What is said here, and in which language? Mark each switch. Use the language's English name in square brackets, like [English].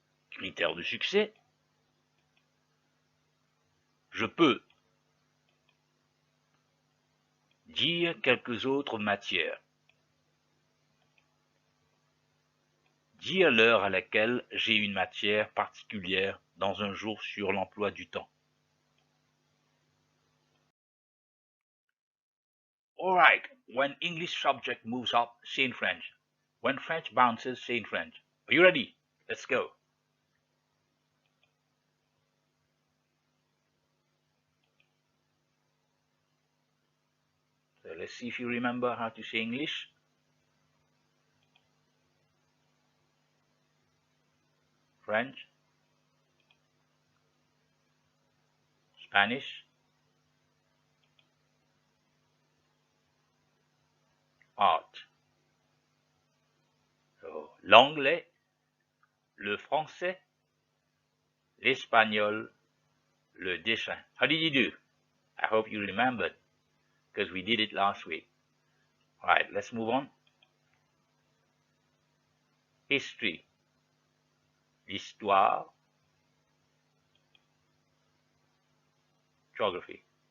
[French] Critères de succès, je peux dire quelques autres matières. Dire l'heure à laquelle j'ai une matière particulière dans un jour sur l'emploi du temps. [English] Alright, when English subject moves up, say in French. When French bounces, say in French. Are you ready? Let's go. So let's see if you remember how to say English. French, Spanish, art. [French] So, l'anglais, le français, l'espagnol, le dessin. [English] How did you do? I hope you remembered because we did it last week. All right, let's move on. History, l'histoire, geography.